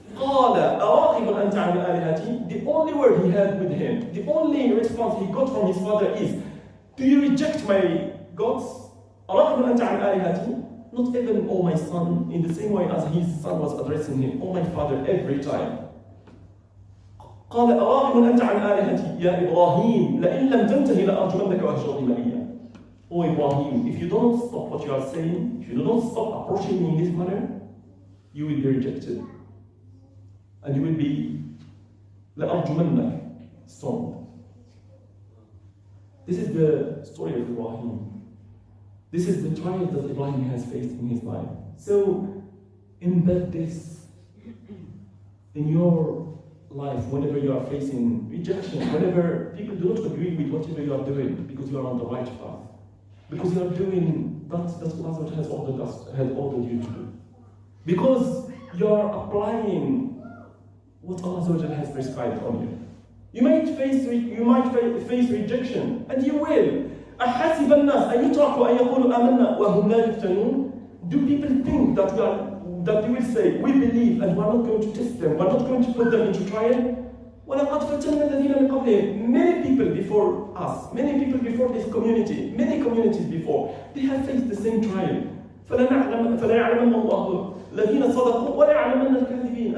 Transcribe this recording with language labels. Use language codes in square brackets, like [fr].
[ar] قَالَ أَرَاغِبٌ أَنْتَ عَنْ آلِهَتِي. [en] The only word he had with him, the only response he got from his father is, do you reject my gods? [ar] أَرَاغِبٌ أَنْتَ عَنْ آلِهَتِي. [en] Not even, oh my son, in the same way as his son was addressing him, oh my father, every time. [ar] قال أراغب أنت عن آلهتي يا إبراهيم لئن لم تنتهي لأرجمنك وأهجرني مليا. [en] Oh Ibrahim, if you don't stop what you are saying, if you don't stop approaching me in this manner, you will be rejected. And you will be لأرجمنك, stoned. This is the story of Ibrahim. This is the trial that Ibrahim has faced in his life. So, embed this in your life whenever you are facing rejection, whenever people do not agree with whatever you are doing because you are on the right path, because you are doing that Allah has ordered you to do, because you are applying what Allah has prescribed on you. You might face rejection, and you will. [ar] أحسب الناس أن يتركوا أن يقولوا آمنا وهم لا يفتنون. [en] Do people think that they will say, we believe and we are not going to test them, we are not going to put them into trial? [ar] وَلَقَدْ فَتَنَّا الَّذِينَ مِنْ قَبْلِهِمْ. [en] Many people before us, many people before this community, many communities before, they have faced the same trial. [ar] فَلَا يَعْلَمَنَّ اللَّهُ الَّذِينَ صَدَقُوا وَلَا يَعْلَمَنَّ الْكَاذِبِينَ.